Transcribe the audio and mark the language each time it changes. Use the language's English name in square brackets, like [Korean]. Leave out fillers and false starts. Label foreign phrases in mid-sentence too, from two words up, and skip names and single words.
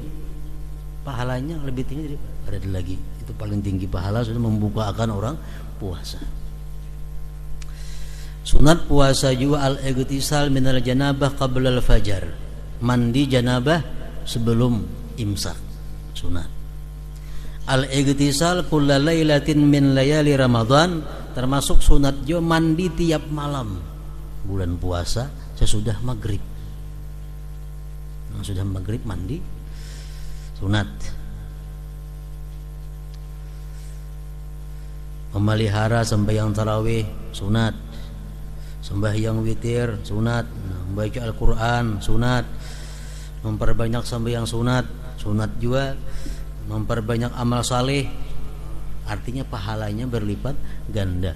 [Indonesian] Pahalanya lebih tinggi daripada lagi. Itu paling tinggi pahala sudah membukakan orang puasa. Sunat puasa juga [Arabic] al-igtisal minal janabah qabla al-fajar. [Indonesian] Mandi janabah sebelum imsak. [Arabic] Sunat. Al-igtisal kulla lailatin min layali Ramadan, [Indonesian] termasuk sunat juga mandi tiap malam bulan puasa sesudah maghrib. Nah, sudah maghrib mandi sunat. Memelihara sembahyang tarawih sunat, sembahyang witir sunat, membaca Al-Quran sunat, memperbanyak sembahyang sunat juga, memperbanyak amal saleh, artinya pahalanya berlipat ganda.